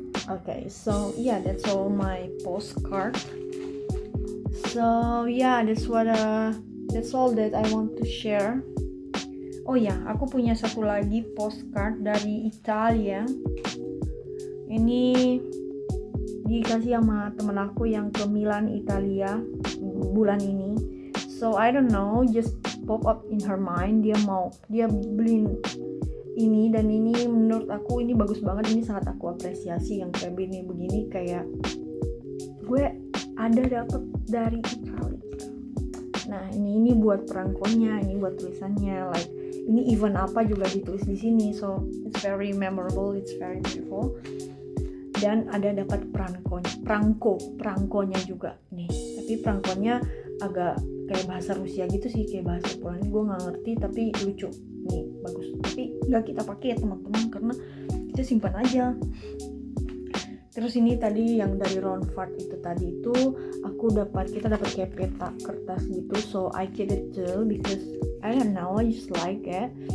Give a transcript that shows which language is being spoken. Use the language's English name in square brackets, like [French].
[English] Okay, so yeah, that's all my postcard. So yeah, that's all that I want to share. [Indonesian] Oh ya, aku punya satu lagi postcard dari Italia. Ini dikasih sama temen aku yang ke Milan, Italia bulan ini. [English] So I don't know, just pop up in her mind, [Indonesian] dia beli ini, dan ini menurut aku ini bagus banget. Ini sangat aku apresiasi yang kayak begini kayak gue ada dapet dari Italia. Nah ini buat perangkonya, ini buat tulisannya, like ini event apa juga ditulis di sini. [English] So it's very memorable, it's very beautiful. [Indonesian] Dan ada dapat perangkonya juga nih. Tapi perangkonya agak kayak bahasa Rusia gitu sih, kayak bahasa Polandia, gue nggak ngerti, tapi lucu nih, bagus. Tapi nggak kita pakai ya teman-teman, karena kita simpan aja. Terus ini tadi yang dari Ron Fart itu tadi itu kita dapat kayak peta kertas gitu. [English] So I keep it too because I don't know, I just like it.